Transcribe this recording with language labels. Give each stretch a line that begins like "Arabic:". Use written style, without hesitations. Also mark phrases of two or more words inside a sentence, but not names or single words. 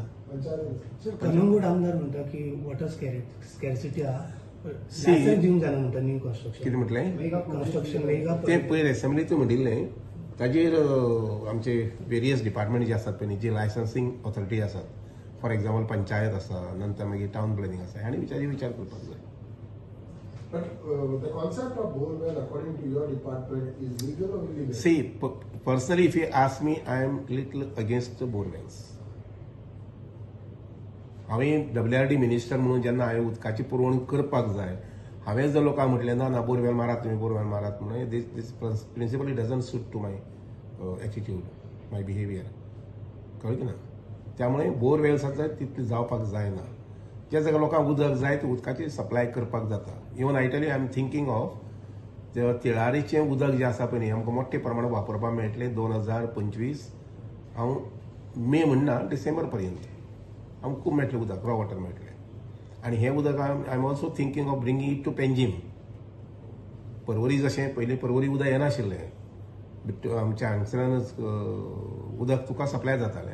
Konkani: कन्नूर आमदार म्हणटा की
English: water scarcity
Konkani: आहा दिवंक जाय म्हणटा
English: new construction.
Konkani: कितें म्हटलें कन्स्ट्रक्शन ते पयर एसेंब्लींत म्हणिल्लें ताजेर आमचे
English: various department
Konkani: जे आसात पळय जे
English: licensing authority
Konkani: आसात
English: for example
Konkani: पंचायत आसा नंतर मागीर
English: town planning
Konkani: आसा हांणी विचार करपाक जाय.
English: But the concept of borewell, according to your department, is legal or illegal? See, personally, if you ask me, I am little against the borewells.
Konkani: हांवें
English: WRD minister
Konkani: म्हणून जेन्ना हांवें उदकाची पुरवण करपाक जाय हांवें जर लोकांक म्हटलें ना बोरवेल मारात तुमी बोरवेल मारात म्हणून
English: this principally doesn't suit to my attitude my behaviour
Konkani: कळ्ळें ना. त्यामुळे बोरवेल्स आसा तितले जावपाक जायना. ज्या जाग्यार लोकांक उदक जाय ते उदकाची सप्लाय करपाक जाता.
English: even I tell you I am thinking of
Konkani: तिळारीचें उदक जें आसा पळय न्ही आमकां मोठे प्रमाणांत वापरपाक मेळटलें 2025 हांव मे म्हणना डिसेंबर पर्यंत आमकां खूब मेळटलें उदक
English: raw water
Konkani: मेळटलें. आनी हें उदक
English: I am also thinking of bringing it to Panjim.
Konkani: पर्वरी जशें पयलीं पर्वरी उदक येनाशिल्लें आमच्या हांगसरानच उदक तुका सप्लाय जातालें.